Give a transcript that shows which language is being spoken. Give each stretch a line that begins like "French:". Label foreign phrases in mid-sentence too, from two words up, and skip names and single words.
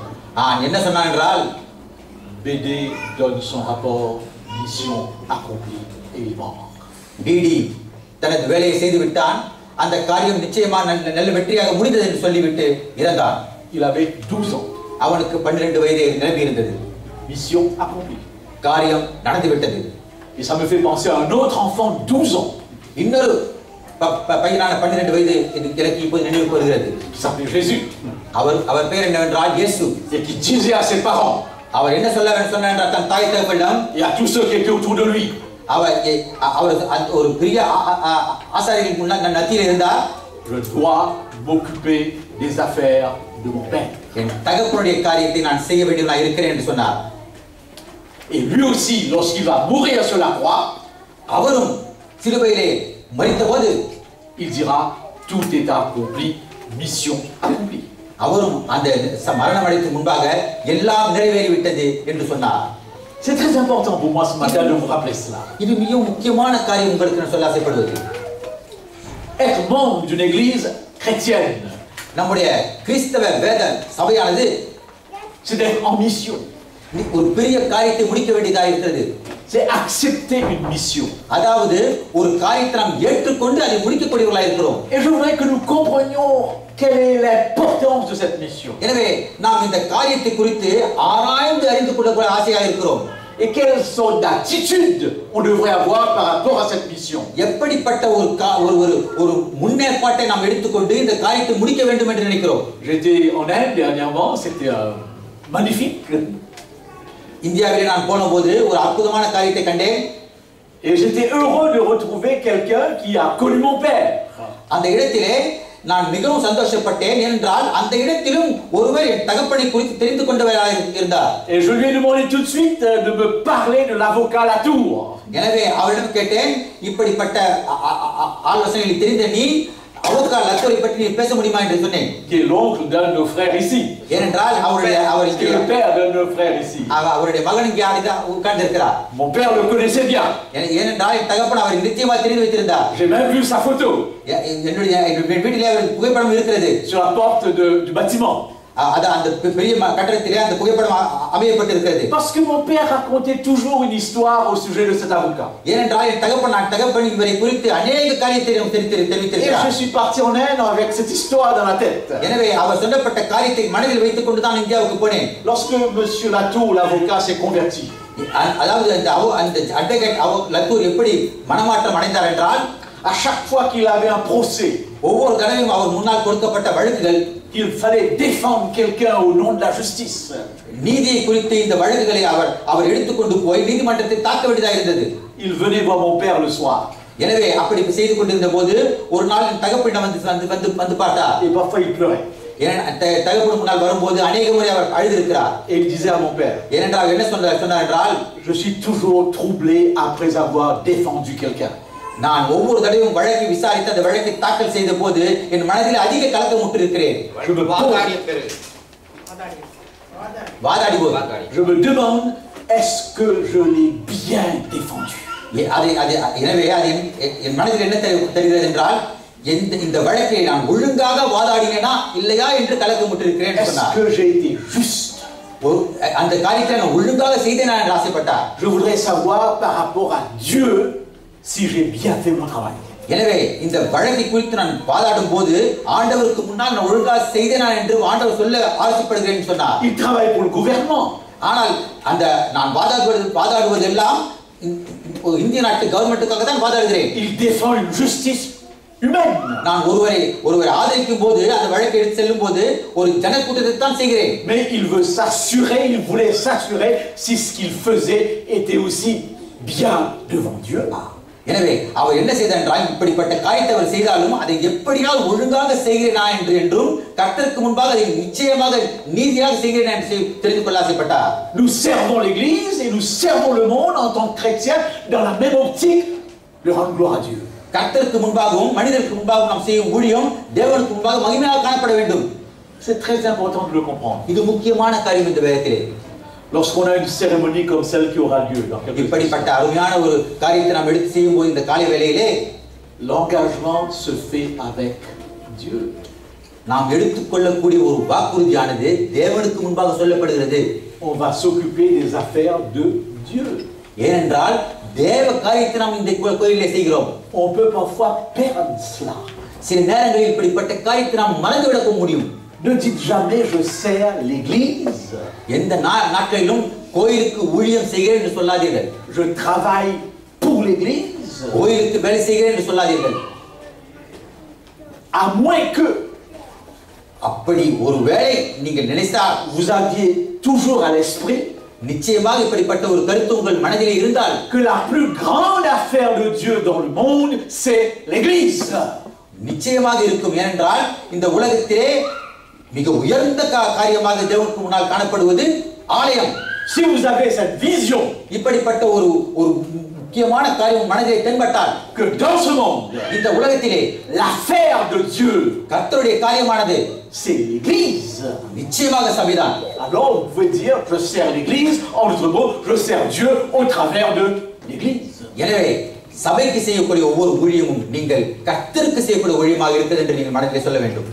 Tamil: என்ன சொன்னான் என்றால்,
French: BD donne son rapport, mission accomplie et il mort.
Tamil: டிடி தனது வேலையை செய்து விட்டான், அந்த காரியம் நிச்சயமா நல்ல வெற்றியாக முடிந்தது என்று சொல்லிவிட்டு இறந்தான்.
French: Il avait 12 ans.
Tamil: அவனுக்கு 12 வயது நிரம்பி இருந்தது.
French: Mission accomplie.
Tamil: காரியம் நடந்து விட்டது.
French: Et ça me fait penser à un autre enfant de 12 ans.
Tamil: இன்னொரு பையனான 12 வயது எனக்கு இப்போது நினைவுக்கு வருகிறது.
French: Qui s'appelait Jésus.
Tamil: அவர் பெயர் என்னவென்றால் இயேசு.
French: Et qui disait à ses parents.
Tamil: அவர் என்ன சொன்னார் என்றால் தன் தாய் தகப்பனிடம்
French: Et à tous ceux qui étaient autour de lui.
Tamil: அவர் ஒரு பெரிய ஆசாரியர்களுக்கு முன்னால் நத்தியில் இருந்தார்.
French: Je dois m'occuper des affaires de mon père.
Tamil: என் தகப்பனுடைய காரியத்தை நான் செய்ய வேண்டியவனாக இருக்கிறேன் என்று சொன்னார்.
French: Et lui aussi, lorsqu'il va mourir sur la croix,
Tamil: அவரும் சிலுவையிலே மரித்தபோது
French: il dira tout est accompli, mission accomplie.
Tamil: அவரும் அந்த மரணம் அடைக்கு முன்பாக எல்லாம் நிறைவேறிவிட்டது என்று சொன்னார்.
French: C'est très important pour moi ce matin de vous rappeler cela.
Tamil: இது மிகவும் முக்கியமான காரியம் உங்களுக்கு நான் சொல்ல ஆசைப்படுவது.
French: Être membre d'une église chrétienne,
Tamil: நம்முடைய கிறிஸ்தவ வேத சபையானது
French: c'est d'être en mission.
Tamil: ஒரு பெரிய காரியத்தை முடிக்க வேண்டியதாக இருக்கிறது.
French: C'est accepter une mission.
Tamil: அதாவது ஒரு காரியத்தை நாம் ஏற்றுக்கொண்டு அதை முடிக்கக்கூடியவர்களாக இருக்கிறோம்.
French: Et je voudrais que nous comprenions quelle est l'importance de cette mission.
Tamil: எனவே நாம் இந்த காரியத்தை குறித்து ஆராய்ந்து அறிந்து கொள்ளக்கூடிய ஆசையாக இருக்கிறோம்.
French: Et quelle sorte d'attitude on devrait avoir par rapport à cette mission.
Tamil: எப்படிப்பட்ட ஒரு முன்னேற்பாட்டை நாம் எடுத்துக்கொண்டு இந்த காரியத்தை முடிக்க வேண்டும் என்று நினைக்கிறோம்.
French: J'étais en Inde dernièrement, c'était magnifique.
Tamil: இந்தியாவிலே நான் போனபோது ஒரு அற்புதமான காரியத்தை கண்டேன்.
French: Et j'étais heureux de retrouver quelqu'un qui a connu mon père.
Tamil: அந்த இடத்திலே நான் மிகவும் சந்தோஷப்பட்டேன் என்றால் அந்த இடத்திலும் ஒருவர் என் தகப்பனை குறித்து தெரிந்து கொண்டவராக இருந்தார்.
French: Et je lui ai demandé tout de suite de me parler de l'avocat Latour.
Tamil: எனவே அவரிடம் கேட்டேன், இப்படிப்பட்ட ஆலோசனைகளை தெரிந்த நீ avocat Latour பற்றி நீ பேச முடியுமா என்று சொன்னேன்.
French: Qui est l'oncle d'un de nos frères ici.
Tamil: ஏனென்றால் அவர்
French: le père d'un de nos frères ici.
Tamil: அவருடைய மகன் இங்கே உட்கார்ந்து இருக்கிறார்.
French: Mon père le connaissait bien.
Tamil: ஏனென்றால் என் தகப்பன் அவரை நிச்சயமாக தெரிந்து வைத்திருந்தார்.
French: J'ai même vu sa photo.
Tamil: என்னுடைய வீட்டிலே அவர் புகைப்படம் இருக்கிறது.
French: Sur la porte du bâtiment.
Tamil: அந்த பெரிய கட்டடத்திலே அந்த புகைப்படம் அமையப்பட்டிருக்கிறது.
French: Parce que mon père racontait toujours une histoire au sujet de cet avocat.
Tamil: ஏனென்றால் என் தகப்பன் இவரை குறித்து अनेक காரியத்தை தெரிவித்திருக்கிறார்.
French: Et je suis parti en Inde avec cette histoire dans la tête.
Tamil: எனவே அவர் சொல்லப்பட்ட காரியத்தை மனதில் வைத்துக் கொண்டு தான் இந்தியாவுக்கு போனேன்.
French: Lorsque monsieur Latour l'avocat s'est converti.
Tamil: அதாவது அந்த அட்வொகேட் லத்தூர் எப்படி மனமாற்றம் அடைந்தார் என்றால்,
French: à chaque fois qu'il avait un procès,
Tamil: ஒவ்வொரு தடவையும் அவர் முன்னால் கொடுக்கப்பட்ட வழக்குகள்,
French: il fallait défendre quelqu'un au nom de la justice.
Tamil: நீதியை குறித்து இந்த வழக்குகளை அவர் எடுத்துக்கொண்டு போய் நீதிமன்றத்தை தாக்க வேண்டியதாக இருந்தது.
French: Il venait voir mon père le soir.
Tamil: எனவே அப்படி செய்து கொண்டிருந்த போது ஒரு நாள் என் தகப்பனிடம் வந்து பார்த்தார்.
French: Et parfois il pleurait.
Tamil: தகப்பன் முன்னால் வரும்போது अनेक முறை அவர் அழுதிருக்கிறார்.
French: Et il disait à mon père,
Tamil: ஏனென்றால் என்ன சொன்னார் என்றால்,
French: je suis toujours troublé après avoir défendu quelqu'un.
Tamil: நான் ஒவ்வொரு தடவையும் வழக்கை விசாரித்து அந்த வழக்கை தாக்கல் செய்த போது என் மனதில் அதிக கலக்கம் உற்றிருக்கிறேன்.
French: Je me demande, est-ce que je l'ai bien défendu?
Tamil: எனவே என் மனதில் என்ன தெரிகிறது என்றால், இந்த வழக்கை நான் ஒழுங்காக வாதாடினேனா இல்லையா என்று கலக்கம் உற்றிருக்கிறேன் சொன்னார்.
French: Est-ce que j'ai été juste?
Tamil: அந்த காரியத்தை நான் ஒழுங்காக செய்தேனா என்று ஆசைப்பட்டார்.
French: Je voudrais savoir par rapport à Dieu si j'ai bien fait mon travail.
Tamil: எனவே இந்த வழக்கை குறித்து நான் வாதாடும் போது ஆண்டவருக்கு முன்னால் நான் ஒழுங்காக செய்தேனா என்று ஆண்டவர் சொல்ல ஆசைப்படுகிறேன் சொன்னார்.
French: Il travaille pour le gouvernement.
Tamil: ஆனால் அந்த நான் வாதாடுவது எல்லாம் இந்திய நாட்டு கவர்மெண்ட்டுக்காக தான் வாதாடுகிறேன்.
French: Il défend une justice humaine.
Tamil: நான் ஒருவரை ஆதரிக்கும் போது அந்த வழக்கை எடுத்து செல்லும் போது ஒரு ஜனக்கூட்டத்தை தான் செய்கிறேன்.
French: Mais il voulait s'assurer si ce qu'il faisait était aussi bien devant Dieu.
Tamil: எனவே அவர் என்ன செய்தார் என்றால் இப்படிப்பட்ட காரியத்தை அவர் செய்தாலும் அதை எப்படியாவது ஒழுங்காக செய்கிறேனா என்றும் கர்த்தருக்கு முன்பாக அதை நிச்சயமாக நீதியாக செய்கிறேன் என்று தெரிந்து கொள்ள ஆசைப்பட்டார்.
French: Nous servons l'église et nous servons le monde en tant que chrétiens dans la même optique de rendre gloire à Dieu.
Tamil: கர்த்தருக்கு முன்பாகவும் மனிதருக்கு முன்பாகவும் நாம் செய்யும் ஊழியம் தேவனுக்கு முன்பாக மகிமையாக காணப்பட வேண்டும்.
French: C'est très important de le comprendre.
Tamil: இது முக்கியமான காரியம் இந்த வேதத்திலே.
French: Lorsqu'on a une cérémonie comme celle qui aura lieu dans quelques
Tamil: இப்படிப்பட்ட அருமையான ஒரு காரியத்தை நாம் எடுத்து செய்யும் போது இந்த காலை வேளையிலே
French: l'engagement se fait avec Dieu.
Tamil: நாம் எடுத்துக்கொள்ளக்கூடிய ஒரு வாக்குறுதியானது தேவனுக்கு முன்பாக சொல்லப்படுகிறது.
French: On va s'occuper des affaires de Dieu.
Tamil: ஏனென்றால் தேவ காரியத்தை நாம் இந்த கோயிலிலே செய்கிறோம்.
French: On peut parfois perdre cela.
Tamil: சில நேரங்களில் இப்படிப்பட்ட காரியத்தை நாம் மறந்துவிட முடியும்.
French: Ne dites jamais je sers l'église.
Tamil: எந்த நாட்களிலும் கோயிலுக்கு ஊழியம் செய்கிறேன் என்று சொல்லாதீர்கள்.
French: Je travaille pour l'église.
Tamil: கோயிலுக்கு வேலை செய்கிறேன் என்று சொல்லாதீர்கள்.
French: À moins que
Tamil: அப்படி ஒருவேளை நீங்கள் நினைத்தால்
French: vous aviez toujours à l'esprit
Tamil: நிச்சயமாக இப்படிப்பட்ட ஒரு கருத்து உங்கள் மனதிலே இருந்தால்
French: que la plus grande affaire de Dieu dans le monde c'est l'église.
Tamil: நிச்சயமாக இருக்கும். ஏனென்றால் இந்த உலகத்திலே மிக உயர்ந்த காரியமாக தேவனுக்கு முன்னால் காணப்படுவது ஆலயம்.
French: Si vous avez cette vision
Tamil: இப்படிப்பட்ட ஒரு முக்கியமான காரியம் மனதிலே தென்பட்டால்
French: que dans ce monde
Tamil: இந்த உலகத்திலே
French: l'affaire de Dieu
Tamil: கர்த்தருடைய காரியமானது
French: c'est l'église.
Tamil: நிச்சயமாக சபைதான்.
French: Alors vous pouvez dire je sers l'église, en d'autres mots je sers Dieu au travers de l'église.
Tamil: எனவே சபைக்கு செய்யக்கூடிய ஒவ்வொரு ஊழியமும் நீங்கள் கர்த்தருக்கு செய்யக்கூடிய ஊழியமாக இருக்கிறது என்று நீங்கள் மனதிலே சொல்ல வேண்டும்.